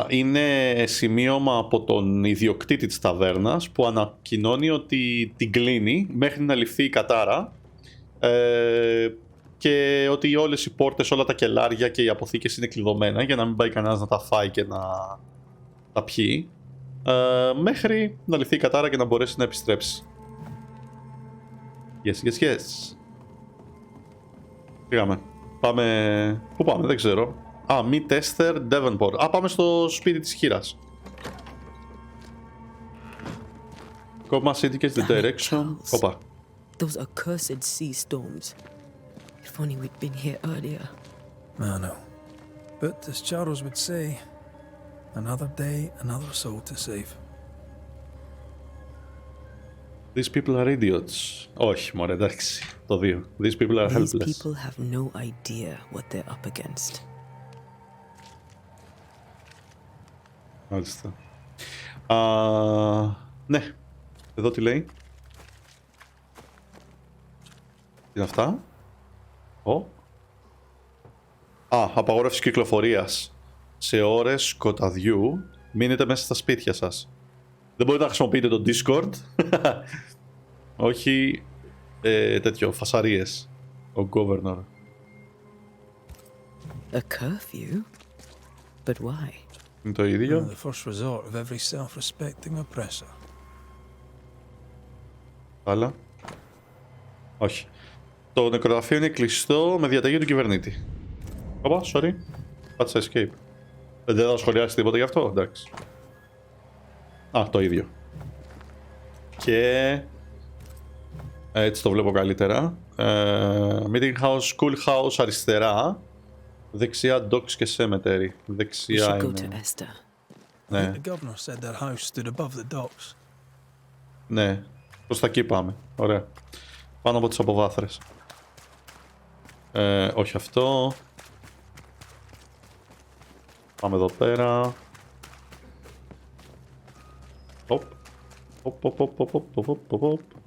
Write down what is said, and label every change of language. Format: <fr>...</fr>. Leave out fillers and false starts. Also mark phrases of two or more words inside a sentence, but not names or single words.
<el>Είναι σημείωμα από τον ιδιοκτήτη της ταβέρνας που ανακοινώνει ότι την κλείνει μέχρι να ληφθεί η κατάρα και ότι όλες οι πόρτες, όλα τα κελάρια και οι αποθήκες είναι κλειδωμένα για να μην πάει κανένας να τα φάει και να τα πιει μέχρι να ληφθεί η κατάρα και να μπορέσει να επιστρέψει. Yes. Πήγαμε. Πάμε... Πού πάμε, δεν ξέρω. Μη Τέστερ, Devonport. Πάμε στο σπίτι της χήρας.</el> <en>Compass indicates the direction.</en> <el>Όπα.</el> <en>Those accursed sea storms. If only we'd been here earlier. I know. But as Charles would say, another day, another soul to save. These people are idiots.</en> <el>Όχι, μωρέ, εντάξει. Το 2.</el> <en>These people are helpless. These people have no idea what they're up against.</en> <el>Μάλιστα. Ναι. Εδώ τι λέει. Τι είναι αυτά. Απαγόρευση κυκλοφορίας. Σε ώρες σκοταδιού μείνετε μέσα στα σπίτια σας. Δεν μπορείτε να χρησιμοποιείτε το Discord. Όχι τέτοιο, φασαρίες. Ο Governor.</el> <en>A curfew? But why?</en> <el>Είναι το ίδιο.</el> <en>The first resort of every self-respecting oppressor.</en> <el>Άλλα. Όχι. Το νεκροταφείο είναι κλειστό με διαταγή του κυβερνήτη. Όπα, sorry. Πάτσα escape. Δεν θα σχολιάσει τίποτα γι' αυτό, εντάξει. Το ίδιο. Και... έτσι το βλέπω καλύτερα.</el> <en>Meeting house, school house αριστερά.</en> <el>Δεξιά docks και cemetery. Δεξιά είναι... Ναι.</el> <en>The governor said their house stood above the docks.</en> <el>Ναι. Προς τα εκεί πάμε. Ωραία. Πάνω από τις αποβάθρες. Όχι αυτό. Πάμε εδώ πέρα. Οπ.</el>